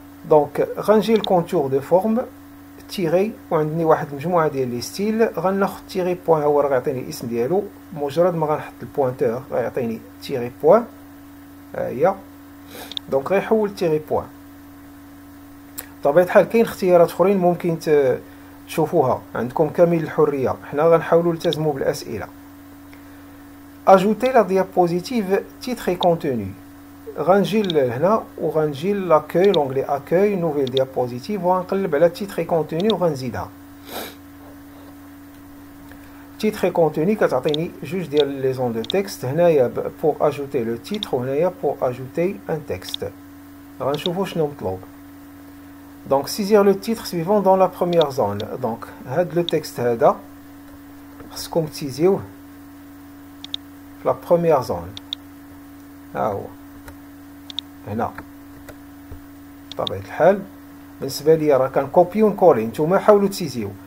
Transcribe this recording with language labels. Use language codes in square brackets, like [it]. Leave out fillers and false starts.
[ar] دونك غنجي الكونتور دو فورم تيري وعندني واحد المجموعه ديال لي ستيل غناخذ تيري بوين هو راه غيعطيني الاسم ديالو مجرد ما غنحط البوينتور غيعطيني تيري بوين ها هي. دونك غيحول تيري بوين. بطبيعه الحال كاين اختيارات اخرين ممكن تشوفوها عندكم كامل الحريه. حنا غنحاولوا نلتزموا بالاسئله. [fr] Ajouter la diapositive titre et contenu. [ar] غنجي لهنا وغنجي [fr] l'accueil l'onglet accueil nouvelle diapositive [ar] وغنقلب على [fr] titre et contenu [ar] وغنزيدها. [fr] titre et contenu [ar] كتعطيني جوج ديال لي زون دو تكست هنايا [fr] pour ajouter le titre [ar] وهنايا [fr] pour ajouter un texte. [ar] غنشوفوا شنو مطلوب. [fr] donc saisir le titre suivant dans la première zone. [ar] donc هاد لو تكست هذا خصكم تسيزيوه [fr] la première zone [ar] ها هو هنا. بطبيعة الحال بالنسبة لي راه كان كوبي ونكولي نتوما حاولوا تسيزيو.